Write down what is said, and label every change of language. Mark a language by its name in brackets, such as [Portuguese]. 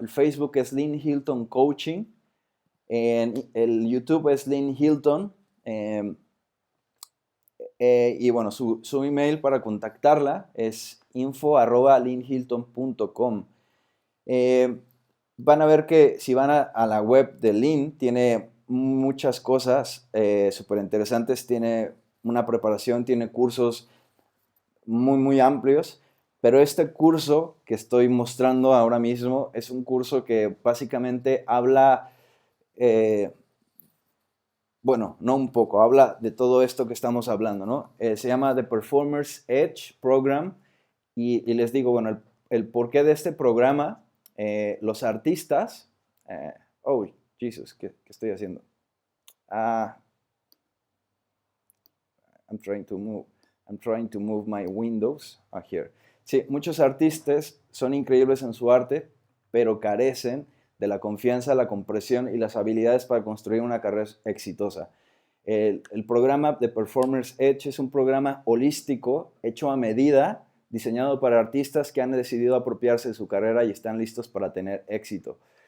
[Spanish] El Facebook es Line Hilton Coaching. El YouTube es Line Hilton. Y bueno, su email para contactarla es info@linehilton.com. Van a ver que si van a la web de Line, tiene muchas cosas súper interesantes. Tiene una preparación, tiene cursos muy, muy amplios. Pero este curso que estoy mostrando ahora mismo es un curso que básicamente habla, bueno, no un poco, habla de todo esto que estamos hablando, ¿no? Se llama The Performer's Edge Program y les digo, bueno, el porqué de este programa, los artistas, oh, Jesus, ¿qué estoy haciendo? [English] I'm trying to move my windows here. [Spanish] Sí, muchos artistas son increíbles en su arte, pero carecen de la confianza, la comprensión y las habilidades para construir una carrera exitosa. El programa de Performers Edge es un programa holístico, hecho a medida, diseñado para artistas que han decidido apropiarse de su carrera y están listos para tener éxito.